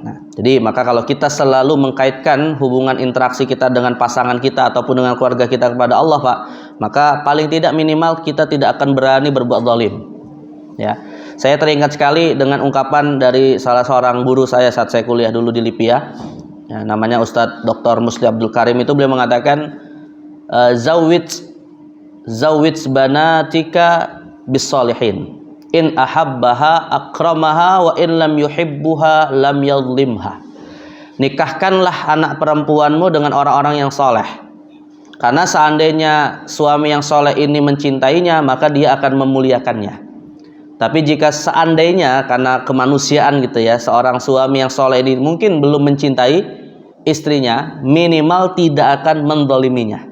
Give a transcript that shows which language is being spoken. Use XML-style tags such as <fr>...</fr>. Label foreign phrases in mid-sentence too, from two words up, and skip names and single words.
<id>Nah, jadi maka kalau kita selalu mengkaitkan hubungan interaksi kita dengan pasangan kita ataupun dengan keluarga kita kepada Allah, Pak, maka paling tidak minimal kita tidak akan berani berbuat zalim. Ya. Saya teringat sekali dengan ungkapan dari salah seorang guru saya saat saya kuliah dulu di Lipia. Ya, namanya Ustadz Dr. Musli Abdul Karim. Itu beliau mengatakan</id> <ar>زوج بناتك بالصالحين. إن أحبها أكرمها وإن لم يحبها لم يظلمها.</ar> <id>Nikahkanlah anak perempuanmu dengan orang-orang yang soleh, karena seandainya suami yang soleh ini mencintainya, maka dia akan memuliakannya. Tapi jika seandainya karena kemanusiaan gitu ya, seorang suami yang soleh ini mungkin belum mencintai istrinya, minimal tidak akan mendoliminya.</id>